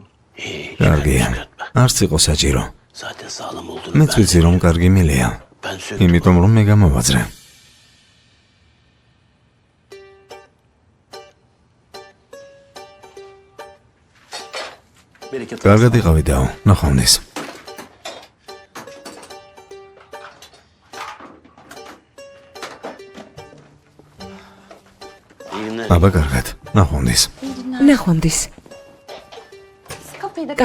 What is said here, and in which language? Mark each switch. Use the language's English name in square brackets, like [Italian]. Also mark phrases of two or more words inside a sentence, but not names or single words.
[Georgian] კარგია. არც იყო საჭირო. [Turkish] Zaten sağlam olduğunu [Georgian] მეც ვიცი რომ კარგი მელია. [Turkish] ben söktüm. [Georgian] იმიტომ რომ მე გამოვაძრე. [Turkish] Bereket [Georgian] კარგად იყავიდაო, ნახვამდის. [Turkish] İyi günler. [Georgian] აბა კარგად, ნახვამდის. ნახვამდის. [Turkish] Kapıyı da